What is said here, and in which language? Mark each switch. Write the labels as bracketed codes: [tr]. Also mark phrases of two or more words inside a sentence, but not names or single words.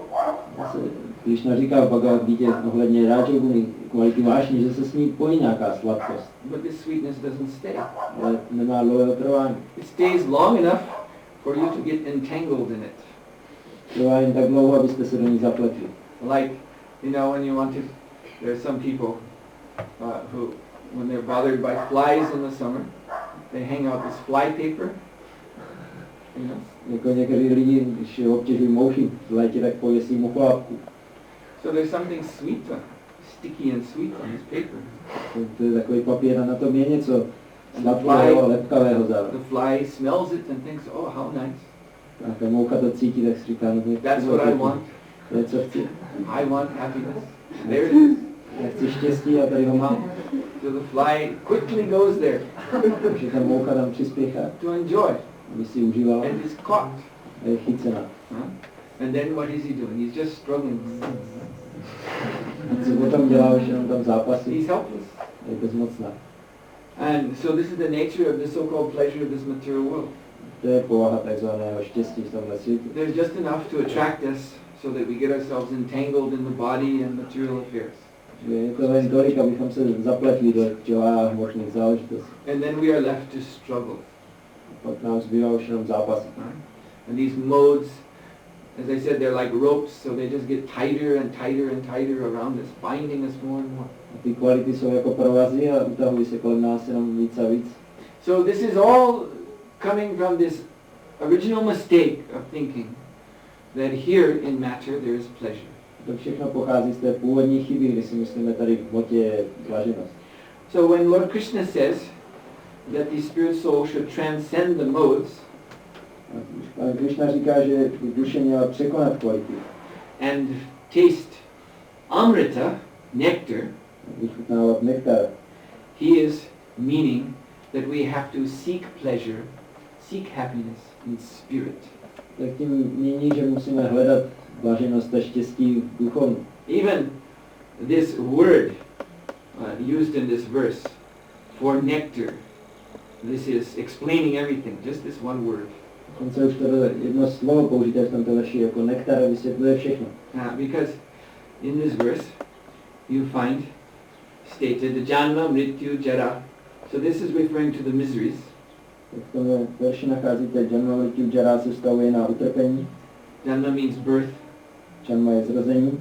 [cs] Krishna říká v Bhagavad Gita ohledně Rajaguny, kvality vášně, že se s ní pojí nějaká sladkost. [en] But this sweetness doesn't stay. [cs] Ale nemá dlouhého trvání. [en] It stays long enough for you to get entangled in it. [cs] Trvá jen tak dlouho, abyste se do ní zapletli. [en] Like, you know, when you want to, there are some people who, when they're bothered by flies in the summer, they hang out this fly paper, you know. [cs] Jako někteří lidi, když obtěžují mouchy v létě, tak pověsí mucholátku. [en] So there's something sweet, sticky and sweet on this paper. [cs] To je takový papír a na tom je něco sladkého a lepkavého zároveň. [en] The fly smells it and thinks, oh, how nice. [cs] A ta moucha to cítí, tak si říká, no to je [en] That's what I want. [cs] To je, co chci. [en] I want happiness. There it is. [cs] Já chci štěstí a tady ho mám. [en] So the fly quickly goes there [cs] Takže ta moucha tam přispěchá, [en] to enjoy, [cs] aby si užívala [en] and is caught. [cs] a je chycena. [en] And then what is he doing? He's just struggling. [cs] A co potom dělá, že on tam zápasí? [en] He's helpless. [cs] Je bezmocná. [en] And so this is the nature of the so-called pleasure of this material world. [cs] To je povaha takzvaného štěstí v tomhle světě. [en] There's just enough to attract us so that we get ourselves entangled in the body and material affairs. [cs] Že je to jen tolik, abychom se zapletli do těla a hmotných záležitostí. [en] And then we are left to struggle. [cs] Pak nám zbývá už jenom zápasy. [en] And these modes, as I said, they're like ropes, so they just get tighter and tighter and tighter around us, binding us more and more. [cs] A ty kvality jsou jako provazy a utahují se kolem nás jenom víc a víc. [en] So this is all coming from this original mistake of thinking that here in matter there is pleasure. [cs] To všechno pochází z té původní chyby, kdy si myslíme tady v hmotě je blaženost. [en] So when Lord Krishna says that the spirit soul should transcend the modes, [cs] Pán Krishna říká, že duše měla překonat kvality. [en] and taste amrita, nectar, [cs] Vychutnávat nektar. [en] he is meaning that we have to seek pleasure, seek happiness in spirit. [cs] Tak tím míní, že musíme hledat blaženost a štěstí v duchovnu. [en] Even this word used in this verse for nectar, this is explaining everything, just this one word. [cs] Dokonce už to jedno slovo použité v tomto verši jako nektar vysvětluje všechno. [en] Because in this verse you find stated [sa] janma, mrityu, jara. [en] So this is referring to the miseries. [cs] V tom verši nacházíte [sa] janma, mrityu, jara [cs] se vztahuje na utrpení. [en] Janma means birth. [cs] Janma je zrození.